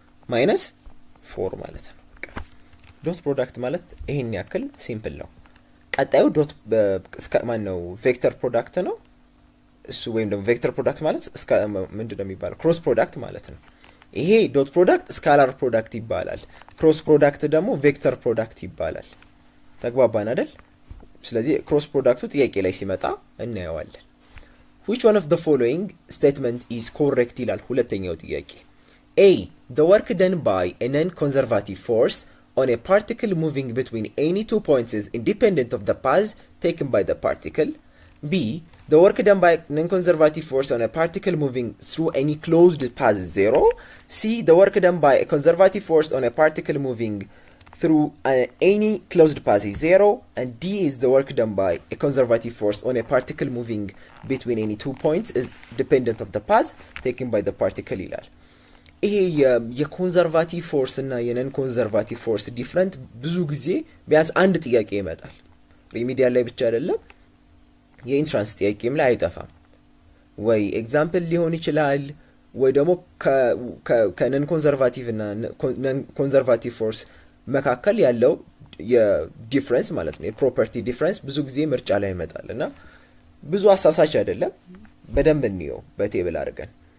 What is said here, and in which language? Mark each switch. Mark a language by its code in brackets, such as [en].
[am] ማይነስ 4 ማለት ነው። ዶት ፕሮዳክት ማለት ይሄን ያክል ሲምፕል ነው። ቀጣዩ ዶት ነው ቬክተር ፕሮዳክት ነው እሱ። ወይም ደግሞ ቬክተር ፕሮዳክት ማለት ምንድነው የሚባለው? ክሮስ ፕሮዳክት ማለት ነው። ይሄ ዶት ፕሮዳክት ስካላር ፕሮዳክት ይባላል። ክሮስ ፕሮዳክት ደግሞ ቬክተር ፕሮዳክት ይባላል። ተግባባን አይደል? ስለዚህ ክሮስ ፕሮዳክቱ ጥያቄ ላይ ሲመጣ እናየዋለን። [en] which one of the following statement is correct [am] ይላል ሁለተኛው ጥያቄ። [en] a the work done by a non-conservative force on a particle moving between any two points is independent of the path taken by the particle. b the work done by non-conservative force on a particle moving through any closed path is 0. c the work done by a conservative force on a particle moving through any closed path is 0. and d is the work done by a conservative force on a particle moving between any two points is dependent of the path taken by the particle [am] ይላል። ይሄ የኮንዘርቫቲቭ ፎርስ እና የነን ኮንዘርቫቲቭ ፎርስ ዲፍረንት ብዙ ጊዜ ቢያንስ አንድ ጥያቄ ይመጣል። ሪሚዲያል ላይ ብቻ አይደለም የኢንትራንስ ጥያቄም ላይ አይጠፋም። ወይ ኤግዛምፕል ሊሆን ይችላል ወይ ደግሞ ከነን ኮንዘርቫቲቭ እና ኮንዘርቫቲቭ ፎርስ መካከል ያለው የዲፍረንስ ማለት ነው የፕሮፐርቲ ዲፍረንስ ብዙ ጊዜ ምርጫ ላይ ይመጣል እና ብዙ አሳሳች አይደለም። በደንብ እንየው በቴብል አድርገን።